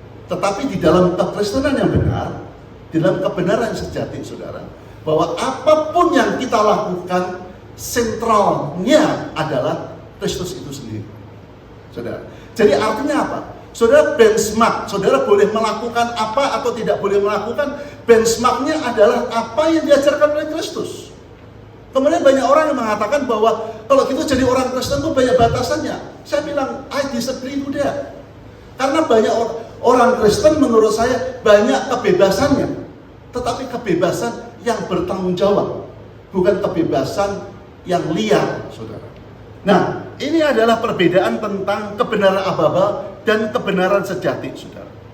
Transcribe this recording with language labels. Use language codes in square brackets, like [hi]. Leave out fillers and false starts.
[id] Tetapi di dalam kekristenan yang benar, di dalam kebenaran yang sejati, saudara, bahwa apapun yang kita lakukan, sentralnya adalah Kristus itu sendiri, saudara. Jadi artinya apa? Saudara, benchmark, saudara boleh melakukan apa atau tidak boleh melakukan, benchmarknya adalah apa yang diajarkan oleh Kristus. Kemudian banyak orang yang mengatakan bahwa kalau gitu jadi orang Kristen itu banyak batasannya. Saya bilang, [en] I disagree with that. [id] Karena banyak orang Kristen menurut saya banyak kebebasannya. Tetapi kebebasan yang bertanggung jawab. Bukan kebebasan yang liar, saudara. Nah, ini adalah perbedaan tentang kebenaran ababa dan kebenaran sejati, saudara.